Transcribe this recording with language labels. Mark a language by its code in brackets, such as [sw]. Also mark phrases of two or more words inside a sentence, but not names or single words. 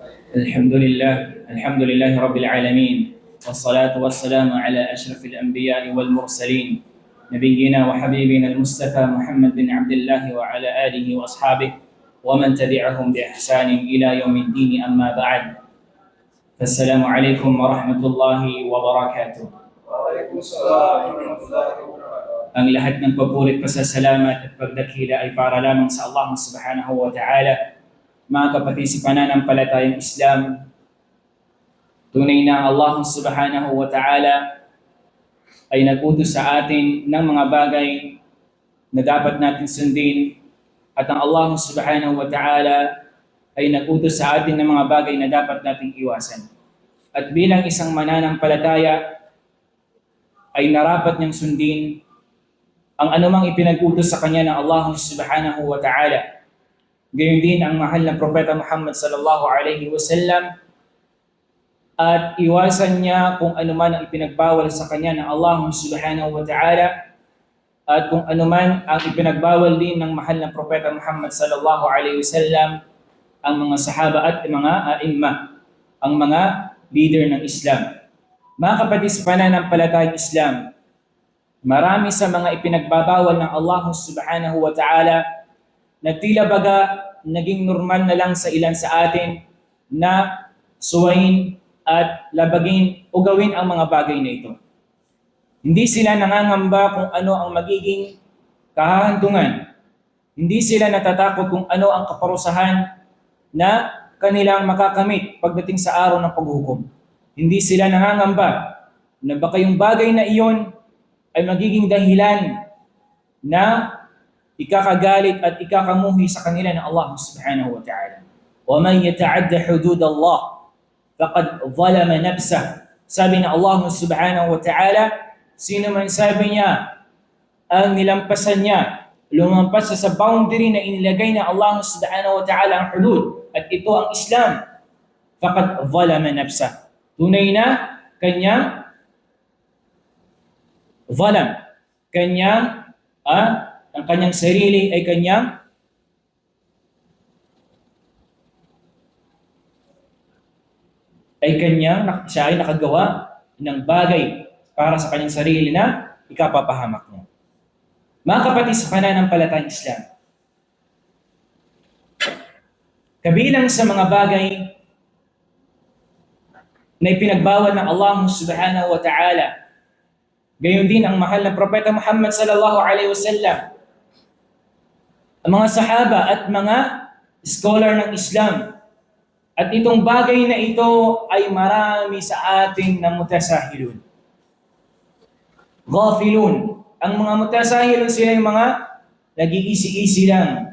[ar] الحمد لله رب العالمين، والصلاة والسلام على أشرف الأنبياء والمرسلين، نبينا وحبيبنا المصطفى محمد بن عبد الله وعلى آله وأصحابه ومن تبعهم بإحسان إلى يوم الدين. أما بعد، فالسلام عليكم ورحمة الله وبركاته. [tl] Ang lahat ng papuri, pasasalamat at pagdakila ay para lamang sa Allah [ar] سبحانه وتعالى. [tl] Mga kapatid sa pananampalatayang Islam, tunay na Allah [ar] سبحانه وتعالى [tl] ay nag-utos sa atin ng mga bagay na dapat natin sundin, at ang Allah [ar] سبحانه وتعالى [tl] ay nag-utos sa atin ng mga bagay na dapat nating iwasan. At bilang isang mananampalataya ay narapat niyang sundin ang anumang ipinag-utos sa kanya ng Allah [ar] سبحانه وتعالى. [tl] Gayon din ang mahal na Propeta Muhammad [ar] صلى الله عليه وسلم, [tl] at iwasan niya kung anuman ang ipinagbawal sa kanya ng Allah [ar] سبحانه وتعالى, [tl] at kung anuman ang ipinagbawal din ng mahal na Propeta Muhammad [ar] صلى الله عليه وسلم, [tl] ang mga sahaba at mga aimma, ang mga leader ng Islam. Mga kapatid sa pananampalatayang Islam, marami sa mga ipinagbabawal ng Allah [ar] سبحانه وتعالى [tl] na tila baga naging normal na lang sa ilan sa atin na suwain at labagin o gawin ang mga bagay na ito. Hindi sila nangangamba kung ano ang magiging kahahantungan. Hindi sila natatakot kung ano ang kaparusahan na kanilang makakamit pagdating sa araw ng paghukom. Hindi sila nangangamba na baka yung bagay na iyon ay magiging dahilan na ikakagalit at ikakamuhi sa kanila ng Allah [ar] سبحانه وتعالى. وَمَنْ يَتَعَدَّ حُدُودَ اللَّهِ فَقَدْ ظَلَمَ نَفْسَهُ. [tl] Sabi ng Allah [ar] سبحانه وتعالى, [tl] sino man sabi niya ang nilampasan niya, lumampas sa boundary na inilagay na Allah [ar] سبحانه وتعالى [tl] ang hudud, at ito ang Islam, [ar] فَقَدْ ظَلَمَ نَفْسَهُ. [tl] Tunay na kanyang zalam, kanyang ang kanyang sarili ay siya ay nakagawa ng bagay para sa kanyang sarili na ikapapahamak niya. Mga kapatid sa pananampalatayang Islam, kabilang sa mga bagay na ipinagbawal ng Allah [ar] سبحانه وتعالى, [tl] gayon din ang mahal na Propeta Muhammad [ar] صلى الله عليه وسلم, [tl] ang mga sahaba at mga scholar ng Islam. At itong bagay na ito ay marami sa atin na mutasahilun. Ghafilun. Ang mga mutasahilun, sila yung mga nag-iisi-isi lang.